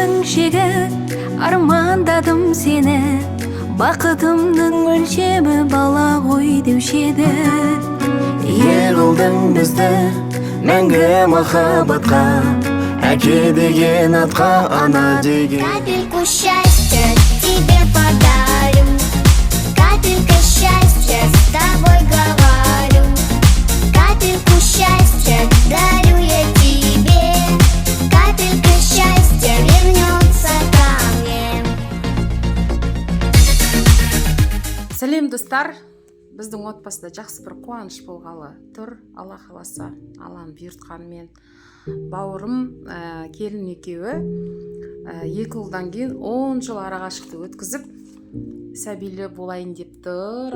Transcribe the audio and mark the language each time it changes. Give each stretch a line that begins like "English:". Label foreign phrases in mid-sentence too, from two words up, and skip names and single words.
Kazakh: шегі, армандаdım сені. Бақытымның өлшемі бала ғой деуші еді. Ие қылдың бізді мәңгі махаббатқа, әке деген атқа, ана деген.
Russian: Капельку счастья тебе подарю, капелька счастья с тобой говорю, капельку счастья дарю я тебе, капелька счастья вернется ко мне.
Kazakh: Сәлем достар, біздің отбасыда жақсы бір қуаныш болғалы тұр. Алла қаласа, Алланың бұйыртқанымен бауырым келін екеуі 2 жылдан кейін 10 жыл арақашықты өткізіп сәбилі болайын деп тұр.